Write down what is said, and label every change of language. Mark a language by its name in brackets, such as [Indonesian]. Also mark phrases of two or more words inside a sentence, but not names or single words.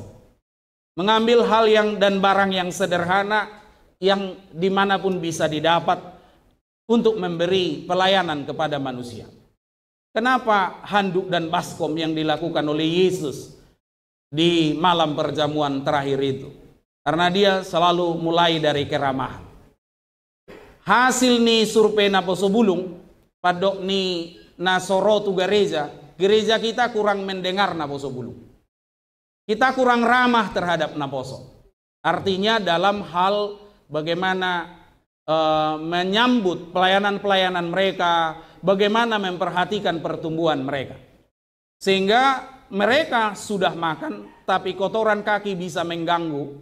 [Indonesian] Mengambil hal yang dan barang yang sederhana yang dimanapun bisa didapat untuk memberi pelayanan kepada manusia. Kenapa handuk dan baskom yang dilakukan oleh Yesus di malam perjamuan terakhir itu? Karena dia selalu mulai dari keramahan. [Batak Toba] Hasil ni survei naposo bulung padok ni nasoro tu [Indonesian] gereja kita kurang mendengar [Batak Toba] naposo bulung. [Indonesian] Kita kurang ramah terhadap naposo. Artinya dalam hal bagaimana menyambut pelayanan-pelayanan mereka, bagaimana memperhatikan pertumbuhan mereka. Sehingga mereka sudah makan, tapi kotoran kaki bisa mengganggu.